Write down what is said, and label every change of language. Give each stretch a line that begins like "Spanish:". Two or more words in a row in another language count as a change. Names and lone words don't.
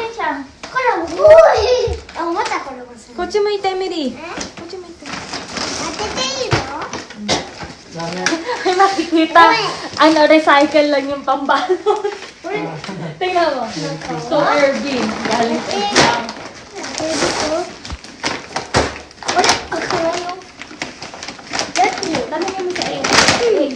Japanese: か。これ重い。あ、またこれもする。こっち向いて、エミリー。え、こっち向いて。当てていいの？
Filipino: May makikita. Ano, recycle lang yung pambalot. Tingnan mo. So, Irving. Galing sa isang. Tanungin mo sa Irving.